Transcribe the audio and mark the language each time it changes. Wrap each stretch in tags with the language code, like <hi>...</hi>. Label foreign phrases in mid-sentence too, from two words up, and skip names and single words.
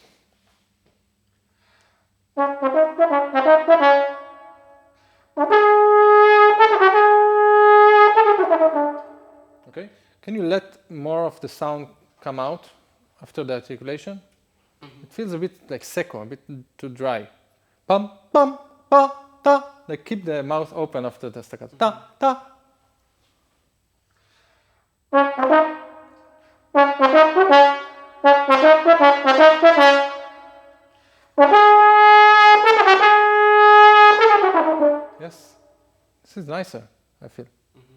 <en>Okay, can you let more of the sound come out after the articulation? Mm-hmm. It feels a bit like secco, a bit too dry. Pum, pum, pa, ta. Like keep the mouth open after the staccato. Ta, ta. Yes, this is nicer, I feel. Mm-hmm.</en>